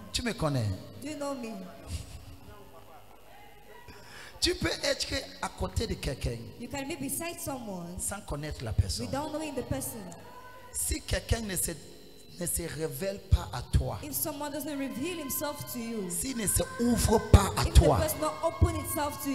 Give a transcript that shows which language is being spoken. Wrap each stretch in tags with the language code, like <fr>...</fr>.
<fr>Tu me connais.</fr> <en>Do you know me?</en> <fr>Tu peux être à côté de quelqu'un</fr> <en>You can be beside someone</en> <fr>sans connaître la personne.</fr> <en>without knowing the person.</en> <fr>Si quelqu'un ne se révèle pas à toi,</fr> <en>If someone doesn't reveal himself to you,</en> <fr>s'il ne se ouvre pas à</fr> <en>if the</en> <fr>toi,</fr> <en>person not open itself to</en>